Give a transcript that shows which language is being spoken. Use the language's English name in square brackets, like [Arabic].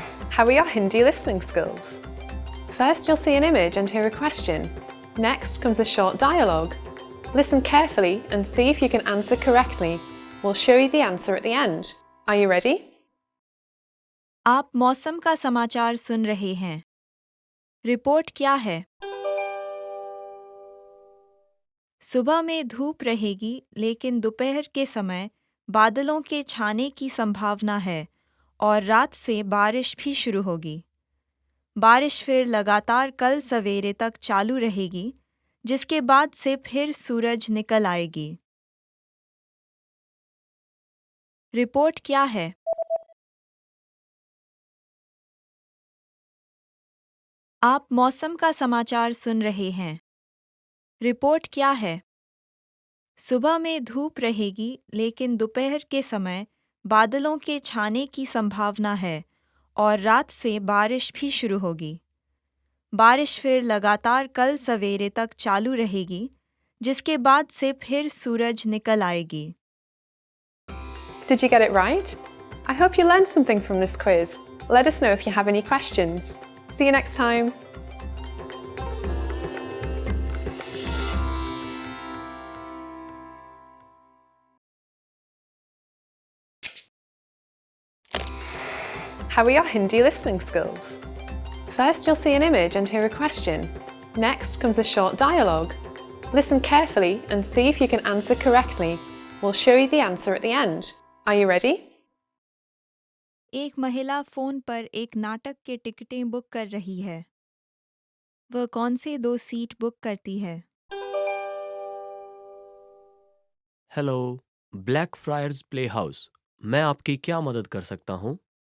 [English] How are your Hindi listening skills? First, you'll see an image and hear a question. Next comes a short dialogue. Listen carefully and see if you can answer correctly. We'll show you the answer at the end. Are you ready? [Hindi] आप मौसम का समाचार सुन रहे हैं। Report क्या है? सुबह में धूप रहेगी, लेकिन दोपहर के समय बादलों के छाने की संभावना है और रात से बारिश भी शुरू होगी। बारिश फिर लगातार कल सवेरे तक चालू रहेगी, जिसके बाद से फिर सूरज निकल आएगी। रिपोर्ट क्या है? आप मौसम का समाचार सुन रहे हैं। रिपोर्ट क्या है? सुबह में धूप रहेगी, लेकिन दोपहर के समय बादलों के छाने की संभावना है और रात से बारिश भी शुरू होगी। बारिश फिर लगातार कल सवेरे तक चालू रहेगी, जिसके बाद से फिर सूरज निकल आएगी। [English] Did you get it right? I hope you learned something from this quiz. Let us know if you have any questions. See you next time. How are your Hindi listening skills? First, you'll see an image and hear a question. Next comes a short dialogue. Listen carefully and see if you can answer correctly. We'll show you the answer at the end. Are you ready? [Hindi] एक महिला phone पर एक नाटक के टिकटें book कर रही है। वह कौन से 2 सीट बुक करती है? Hello, black fryers play house. मैं आपकी क्या मदद कर सकता हूँ?